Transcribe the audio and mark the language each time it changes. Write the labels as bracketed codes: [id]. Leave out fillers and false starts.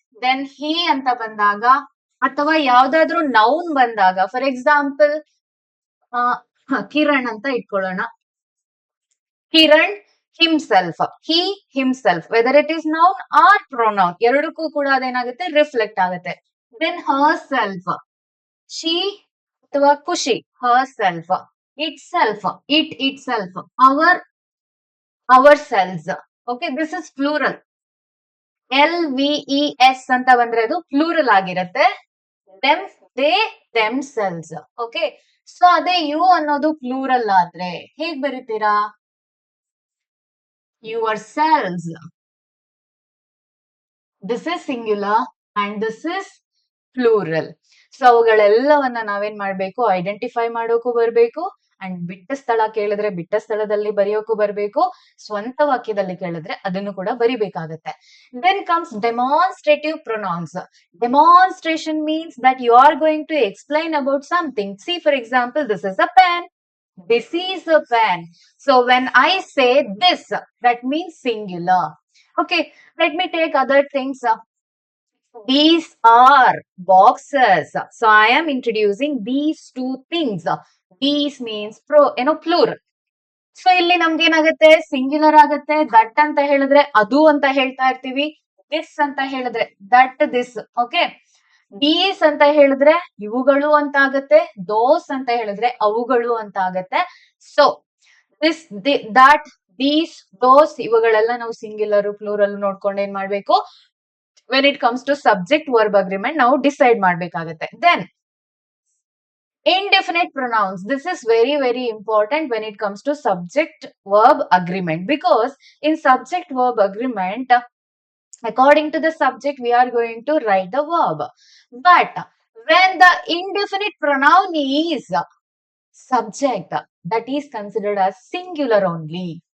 [kn] Then he ಅಂತ ಬಂದಾಗ, ಅಥವಾ ಯಾವ್ದಾದ್ರು ನೌನ್ ಬಂದಾಗ, ಫಾರ್ ಎಕ್ಸಾಂಪಲ್ ಕಿರಣ್ ಅಂತ ಇಟ್ಕೊಳ್ಳೋಣ. Kiran himself, he himself, [en] whether it is noun or pronoun, [kn] ಎರಡಕ್ಕೂ ಕೂಡ ಅದೇನಾಗುತ್ತೆ, ರಿಫ್ಲೆಕ್ಟ್ ಆಗುತ್ತೆ. [en] Then herself, she ಅಥವಾ ಖುಷಿ, herself. itself, it itself, ourselves. Okay, this is plural. [kn] LVES ಅಂತ ಬಂದ್ರೆ ಅದು ಪ್ಲೂರಲ್ ಆಗಿರುತ್ತೆ. [en] them, they, themselves. [kn] Okay, so ಅದೇ ಯು ಅನ್ನೋದು ಪ್ಲೂರಲ್ ಆದ್ರೆ ಹೇಗ್ ಬರೀತೀರಾ? [en] yourselves. This is singular and this is plural. [kn] So ಅವುಗಳೆಲ್ಲವನ್ನ ನಾವೇನ್ ಮಾಡ್ಬೇಕು, ಐಡೆಂಟಿಫೈ ಮಾಡೋಕು ಬರ್ಬೇಕು. ಅಂಡ್ ಬಿಟ್ಟ ಸ್ಥಳ ಕೇಳಿದ್ರೆ ಬಿಟ್ಟ ಸ್ಥಳದಲ್ಲಿ ಬರೆಯೋಕು ಬರ್ಬೇಕು. ಸ್ವಂತ ವಾಕ್ಯದಲ್ಲಿ ಕೇಳಿದ್ರೆ ಅದನ್ನು ಕೂಡ ಬರಿಬೇಕಾಗತ್ತೆ. [en] Then comes demonstrative pronouns. Demonstration means that you are going to explain about something. See, for example, this is a pen. This is a pen. So when I say this, that means singular. Okay, let me take other things. These are boxes. So I am introducing these two things. These means plural. [kn] So ಇಲ್ಲಿ ನಮ್ಗೆ ಏನಾಗುತ್ತೆ, singular ಆಗುತ್ತೆ. That ಅಂತ ಹೇಳಿದ್ರೆ ಅದು ಅಂತ ಹೇಳ್ತಾ ಇರ್ತೀವಿ. ದಿಸ್ ಅಂತ ಹೇಳಿದ್ರೆ ದಟ್, ದಿಸ್. ಓಕೆ, ದೀಸ್ ಅಂತ ಹೇಳಿದ್ರೆ ಇವುಗಳು ಅಂತ ಆಗತ್ತೆ. ದೋಸ್ ಅಂತ ಹೇಳಿದ್ರೆ ಅವುಗಳು ಅಂತ ಆಗತ್ತೆ. ಸೊ ದಿಸ್, ದಟ್, ದೀಸ್, ದೋಸ್ ಇವುಗಳೆಲ್ಲ ನಾವು ಸಿಂಗ್ಯುಲರ್ ಪ್ಲೂರಲ್ ನೋಡ್ಕೊಂಡು ಏನ್ ಮಾಡ್ಬೇಕು, [en] when it comes to subject verb agreement [kn] ನಾವು ಡಿಸೈಡ್ ಮಾಡ್ಬೇಕಾಗತ್ತೆ. [en] Then indefinite pronouns. This is very, very important when it comes to subject verb agreement, because in subject verb agreement, according to the subject, we are going to write the verb. But when the indefinite pronoun is subject, that is considered as singular only.